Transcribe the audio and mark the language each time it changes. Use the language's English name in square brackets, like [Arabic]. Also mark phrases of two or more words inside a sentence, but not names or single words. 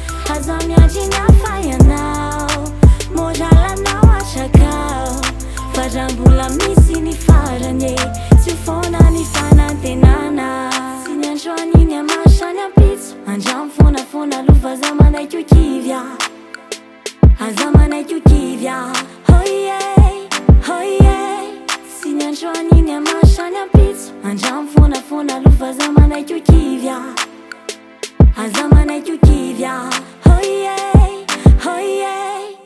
[Malagasy] Aza miandry ny hafa ianao, moralanao atrakao, fa raha mbola misy ny farany e, tsy ho foana ny fanantenana. Tsy niandro an'iny amasany ampitso, andramo fonafona lova za manaiky ho kivy a. Aza manaiky ho kivy a, [English] oh yeah, oh yeah. [Malagasy] Tsy niandro an'iny amasany ampitso, andramo fonafona lova za manaiky ho kivy a. Aza manaiky ho kivy a, [English] oh yeah, oh yeah.